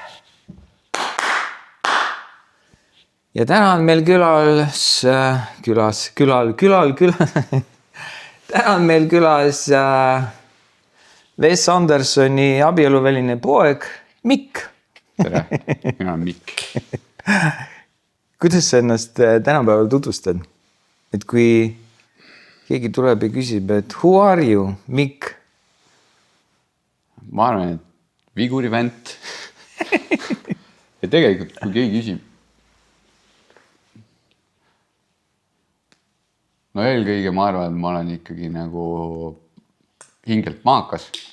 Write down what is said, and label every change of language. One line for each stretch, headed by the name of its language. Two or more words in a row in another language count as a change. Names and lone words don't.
Estonian: Ja täna on meil täna on meil külas Wes Andersoni abieluväline poeg Mikk. Tere, mina olen Mikk. Kuidas sa ennast tänapäeval tutvustad? Et kui keegi tuleb ja küsib, et
English: who are you,
Estonian: Mikk? Ma arvan, et vigurivänt. Ja tegelikult, kui keegi küsib, no eelkõige ma arvan, et ma olen ikkagi nagu hingelt maakas.